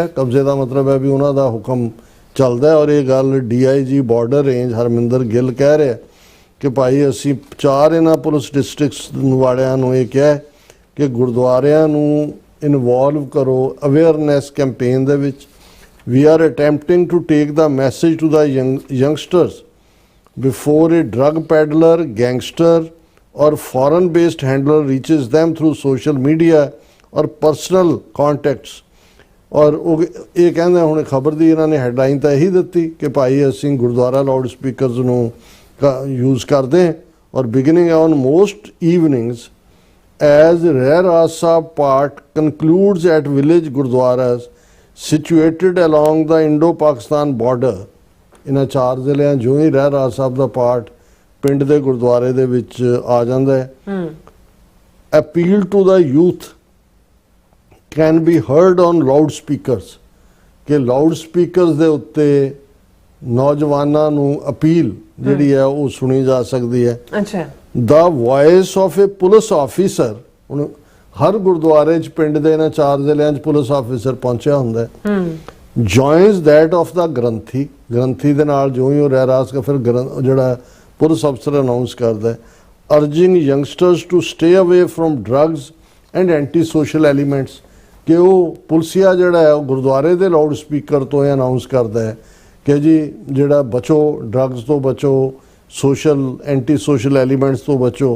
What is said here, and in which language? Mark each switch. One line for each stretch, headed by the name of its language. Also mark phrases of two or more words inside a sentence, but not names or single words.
Punjabi: ਕਬਜ਼ੇ ਦਾ ਮਤਲਬ ਹੈ ਵੀ ਉਹਨਾਂ ਦਾ ਹੁਕਮ ਚੱਲਦਾ, ਔਰ ਇਹ ਗੱਲ DIG ਬਾਰਡਰ ਰੇਂਜ ਹਰਮਿੰਦਰ ਗਿੱਲ ਕਹਿ ਰਿਹਾ ਕਿ ਭਾਈ ਅਸੀਂ 4 ਇਹਨਾਂ
English: police districts
Punjabi: ਵਾਲਿਆਂ ਨੂੰ ਇਹ ਕਿਹਾ ਕਿ ਗੁਰਦੁਆਰਿਆਂ ਨੂੰ ਇਨਵੋਲਵ ਕਰੋ
English: awareness campaign
Punjabi: ਦੇ ਵਿੱਚ।
English: We are attempting to take the message to the youngsters before a drug peddler, gangster or foreign-based handler reaches them through social media or personal contacts।
Punjabi: ਔਰ ਉਹ ਇਹ ਕਹਿੰਦੇ ਹੁਣ ਖਬਰ ਦੀ ਇਹਨਾਂ ਨੇ ਹੈਡਲਾਈਨ ਤਾਂ ਇਹੀ ਦਿੱਤੀ ਕਿ ਭਾਈ ਅਸੀਂ ਗੁਰਦੁਆਰਾ ਲਾਊਡ ਸਪੀਕਰਸ ਨੂੰ ਯੂਜ਼ ਕਰਦੇ ਹਾਂ, ਔਰ
English: beginning on most evenings as Rehras Sahib path concludes at village gurdwaras situated along the Indo-Pakistan border.
Punjabi: ਇਹਨਾਂ 4 ਜ਼ਿਲ੍ਹਿਆਂ ਜੋ ਹੀ ਰਹਿਰਾਸ ਸਾਹਿਬ ਦਾ ਪਾਠ ਪਿੰਡ ਦੇ ਗੁਰਦੁਆਰੇ ਦੇ ਵਿੱਚ ਆ ਜਾਂਦਾ ਹੈ।
English: appeal to the youth can be heard on loudspeakers,
Punjabi: ਕਿ ਲਾਊਡ ਸਪੀਕਰਸ ਦੇ ਉੱਤੇ ਨੌਜਵਾਨਾਂ ਨੂੰ ਅਪੀਲ ਜਿਹੜੀ ਹੈ ਉਹ ਸੁਣੀ ਜਾ ਸਕਦੀ ਹੈ। ਅੱਛਾ,
English: the voice of a police officer,
Punjabi: ਹੁਣ ਹਰ ਗੁਰਦੁਆਰੇ 'ਚ ਪਿੰਡ ਦੇ ਇਹਨਾਂ 4 ਜ਼ਿਲ੍ਹਿਆਂ 'ਚ ਪੁਲਿਸ ਆਫੀਸਰ ਪਹੁੰਚਿਆ ਹੁੰਦਾ ਹੈ।
English: joins that of the granthi
Punjabi: ਦੇ ਨਾਲ ਜੋ ਹੀ ਉਹ ਰਹਿਰਾਸ ਦਾ ਫਿਰ ਜਿਹੜਾ ਪੁਲਿਸ ਅਫਸਰ ਅਨਾਉਂਸ ਕਰਦਾ ਹੈ,
English: urging youngsters to stay away from drugs and anti social elements,
Punjabi: ਕਿ ਉਹ ਪੁਲਸੀਆ ਜਿਹੜਾ ਹੈ ਉਹ ਗੁਰਦੁਆਰੇ ਦੇ ਲਾਊਡ ਸਪੀਕਰ ਤੋਂ ਇਹ ਅਨਾਉਂਸ ਕਰਦਾ ਹੈ ਕਿ ਜੀ ਜਿਹੜਾ ਬਚੋ, ਡਰੱਗਸ ਤੋਂ ਬਚੋ,
English: anti social elements
Punjabi: ਤੋਂ ਬਚੋ।